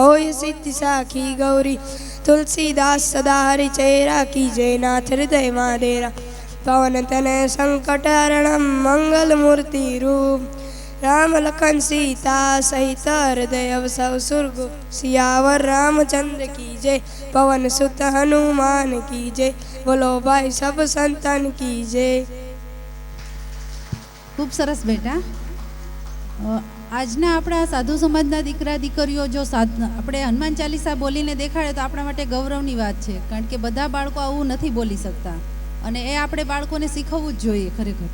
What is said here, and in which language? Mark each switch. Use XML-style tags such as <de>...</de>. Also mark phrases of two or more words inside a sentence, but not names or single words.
<hi>होय सिद्धि साखी गौरी, तुलसीदास सदा हरिचेरा कीजे नाथ हृदय मादेरा पवन तनय संकट हरणम मंगल मूर्ति रूप राम लखन सीता सहित हृदय सब सुरगु सियावर रामचंद्र की जय पवन सुत हनुमान की जय बोलो भाई सब संतन की जय।</hi> <gu>ખૂબ સરસ બેટા. આજના આપણા સાધુ સમાજના દીકરા દીકરીઓ જો આપણે હનુમાન ચાલીસા બોલીને દેખાડે તો આપણા માટે ગૌરવની વાત છે, કારણ કે બધા બાળકો આવું નથી બોલી શકતા અને એ આપણે બાળકોને શીખવવું જ જોઈએ ખરેખર.</gu>